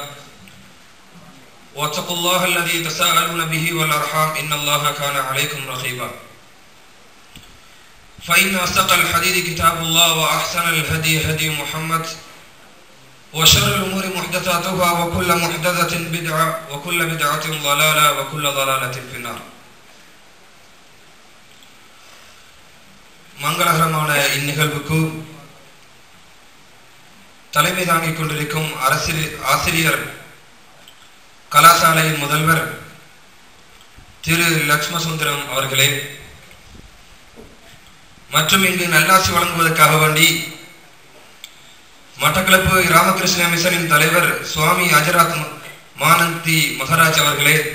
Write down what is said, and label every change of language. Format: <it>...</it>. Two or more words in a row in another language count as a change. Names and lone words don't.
<ar>واتقوا الله الذي تساءلون به والأرحام إن الله كان عليكم رقيبا فإن أصدق الحديث كتاب الله وأحسن الهدي هدي محمد وشر الأمور محدثاتها وكل محدثة بدعة وكل بدعة ضلالة وكل ضلالة في النار.</ar> <ta>மங்களகரமான இந்நிகழ்வுக்கு தலைமை தாங்கிக் கொண்டிருக்கும் ஆசிரியர் கலாசாலையின் முதல்வர் திரு லட்சுமசுந்தரம் அவர்களே, மற்றும் இங்கு நல்லாசி வழங்குவதற்காக வேண்டி மட்டக்களப்பு ராமகிருஷ்ண மிஷனின் தலைவர் சுவாமி அஜராத் மானந்தி மகராஜ் அவர்களே,</ta>